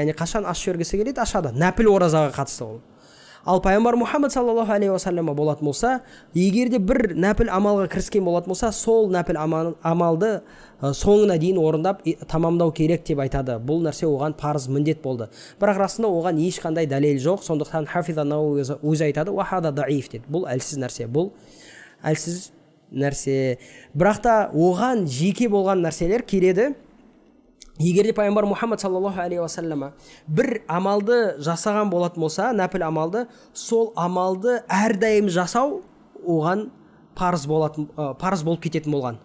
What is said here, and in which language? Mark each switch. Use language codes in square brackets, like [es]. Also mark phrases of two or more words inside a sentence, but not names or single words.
[kk] Яғни қашан аш жібергісі келеді, ашады. Нәпіл оразаға қатысты ол. Ал пайғамбар Мұхаммад [ar] صلى الله عليه وسلم [kk] болатын болса, егер де бір нәпіл амалға кіріскен болатын болса, сол нәпіл амалды соңына дейін орындап тамамдау керек деп айтады. Бұл нәрсе оған парыз міндет болды. Бірақ расында оған ешқандай дәлел жоқ. Сондықтан Хафиз ан-Науи өзі айтады, [ar] «وهذا ضعيف» [kk] дейді. Бұл әлсіз нәрсе. Бұл әлсіз нәрсе. Бірақ та оған жеке болған нәрселер келеді. Егер де пайғамбар Мұхаммад [ar] صلى الله عليه وسلم [kk] бір амалды жасаған болатын болса, нәпіл амалды, сол амалды әрдайым жасау оған парыз болып кететін болған.